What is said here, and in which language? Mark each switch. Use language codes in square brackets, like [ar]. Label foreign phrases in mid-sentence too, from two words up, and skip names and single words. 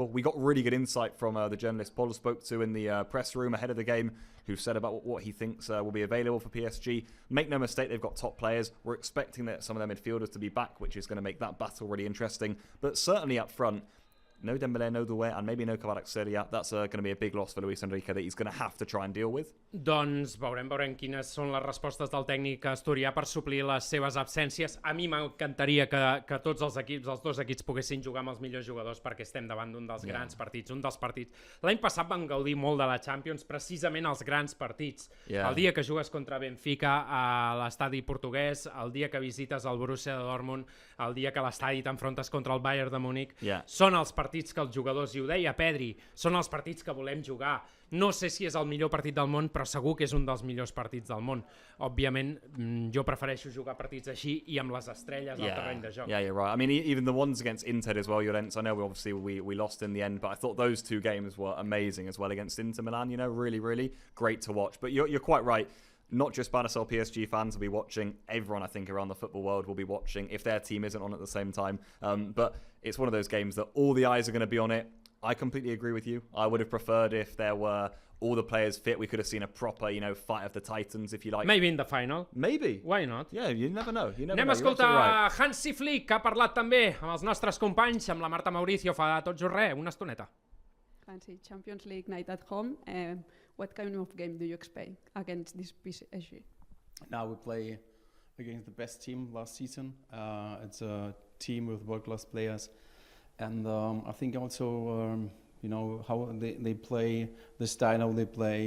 [en] We got really good insight from the journalist Paul spoke to in the press room ahead of the game, who said about what he thinks will be available for PSG. Make no mistake, they've got top players. We're expecting that some of their midfielders to be back, which is going to make that battle really interesting. But certainly up front, no Dembélé, no Doué, and maybe no Kvaratskhelia. That's going to be a big loss for Luis Enrique that he's going to have to try and deal with. [ca] Doncs veurem quines són les respostes del tècnic asturià per suplir les seves absències. A mi m'encantaria que tots els dos equips poguessin jugar amb els millors jugadors, perquè estem davant d'un dels grans partits, un dels partits. L'any passat van gaudir molt de la Champions, precisament els grans partits. El dia que jugues contra Benfica a l'estadi portuguès, el dia que visites el Borussia de Dortmund, el dia que a l'estadi t'enfrontes contra el Bayern de Múnich, són els partits que els jugadors, i ho deia Pedri, són els partits que volem jugar. No sé si és el millor partit del món, però segur que és un dels millors partits del món. Òbviament, jo prefereixo jugar partits així i amb les estrelles al terreny de joc. [en] Yeah, you're right. I mean, even the ones against Inter as well, Llorens, I know we lost in the end, but I thought those 2 games were amazing as well against Inter Milan, you know, really, really great to watch. But you're quite right. Not just Barça or PSG fans will be watching. Everyone, I think, around the football world will be watching if their team isn't on at the same time. But it's one of those games that all the eyes are going to be on it. I completely agree with you. I would have preferred if there were all the players fit. We could have seen a proper, fight of the titans, if you like. Maybe in the final. Maybe. Why not? Yeah, you never know. [ca] Anem a escoltar Hansi Flick, que ha parlat també amb els nostres companys, amb la Marta Mauricio, fa tot just res, una estoneta. [en] Hansi, Champions League night at home. What kind of game do you expect against this PSG? Now we play against the best team last season. It's a team with world-class players. And I think also, how they play, the style how they play.